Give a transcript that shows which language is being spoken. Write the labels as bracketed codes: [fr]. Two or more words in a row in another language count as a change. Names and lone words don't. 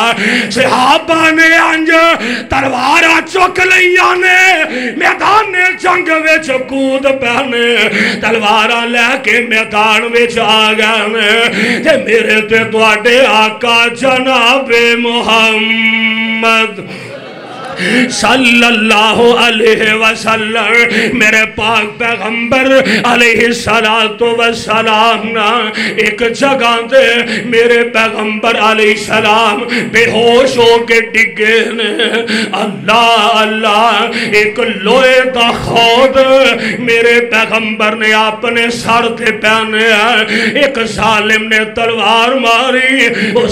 [pa] صحابہ نے انج تلواراں چک لئیاں نے میدان جنگ وچ کود پینے تلواراں لے کے میدان وچ آ گئے میرے تے تہاڈے آقا جنابِ محمد [ar] صلى الله عليه وسلم [pa] میرے پاک پیغمبر [ar] عليه الصلاة والسلام [pa] نہ اک جگہ دے میرے پیغمبر [ar] عليه السلام [pa] بے ہوش ہو کے ڈگے نے اللہ اللہ اک لوہے دا خود میرے پیغمبر نے اپنے سر تے پہنے اک ظالم نے تلوار ماری اس